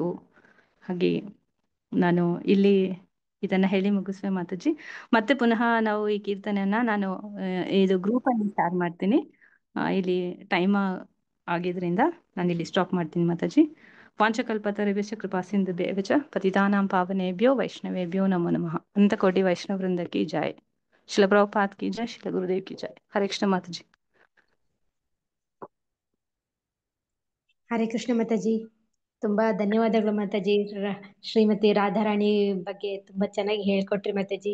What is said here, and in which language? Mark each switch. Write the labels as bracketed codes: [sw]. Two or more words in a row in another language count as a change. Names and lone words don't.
[kn] ಹಾಗೆ ನಾನು ಇಲ್ಲಿ ಇದನ್ನು ಹೇಳಿ ಮುಗಿಸುವೆ ಮಾತಾಜಿ. ಮತ್ತೆ ಪುನಃ ನಾವು ಈ ಕೀರ್ತನೆಯನ್ನು ನಾನು ಇದು ಗ್ರೂಪಲ್ಲಿ ಶೇರ್ ಮಾಡ್ತೀನಿ. ಇಲ್ಲಿ ಟೈಮ್ ಆಗಿದ್ರಿಂದ ನಾನು ಇಲ್ಲಿ ಸ್ಟಾಪ್ ಮಾಡ್ತೀನಿ ಮಾತಾಜಿ. [sa] ವಾಂಚಕಲ್ಪತರುಭ್ಯಶ್ಚ ಕೃಪಾ ಸಿಂಧುಭ್ಯಶ್ಚ ಪತಿತಾನಾಂ ಪಾವನೇಭ್ಯೋ ವೈಷ್ಣವೇಭ್ಯೋ ನಮೋ ನಮಃ. [hi] अनंतकोटि वैष्णव वृंद की जय। शील प्रभुपाद की जय, शील गुरुदेव की जय। हरे कृष्ण माताजी. [kn] ಹರೇ ಕೃಷ್ಣ ಮಾತಾಜಿ. ತುಂಬಾ ಧನ್ಯವಾದಗಳು ಮಾತಾಜಿ. ಶ್ರೀಮತಿ ರಾಧಾರಾಣಿ ಬಗ್ಗೆ ತುಂಬಾ ಚೆನ್ನಾಗಿ ಹೇಳ್ಕೊಟ್ರಿ ಮಾತಾಜಿ.